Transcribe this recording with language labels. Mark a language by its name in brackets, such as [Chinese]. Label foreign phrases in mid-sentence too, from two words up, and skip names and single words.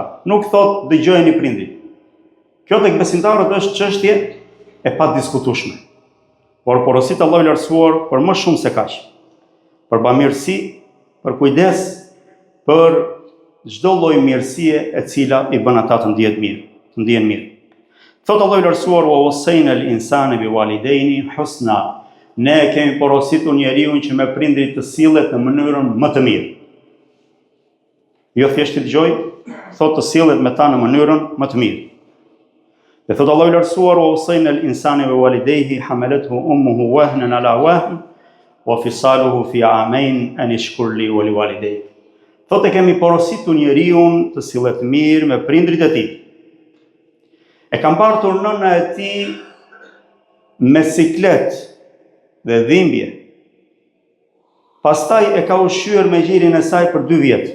[Albanian] Nuk thot dëgjojeni prindrit. Kjo tek besimtarët është çështje e padiskutueshme. Por porosit Allahu i lartësuar për më shumë se kaq. Për bamirësi, për kujdes, për çdo lloj mirësie e cila i bën ata të ndihen mirë. Thot Allahu i lartësuar: [Arabic] "ووصينا الإنسان بوالديه حسنا." [Albanian] Ne kemi porositur njeriu që me prindrit të sillet në mënyrën më të mirë. Jo thjesht të dëgjoj, thot të sillet me ta në mënyrën më të mirë. Dhe thot Allahu i lartësuar: [Arabic] "ووصينا الإنسان بوالديه حملته أمه وهنا على وهن وفصاله في عامين أن اشكر لي ولوالديك." [Albanian] Thot e kemi porositur njeriu të sillet mirë me prindrit e tij. E kam partur nëna e tij me siklet dhe dhimbje. Pastaj e ka ushqyer me gjirin e saj për 2 vjet.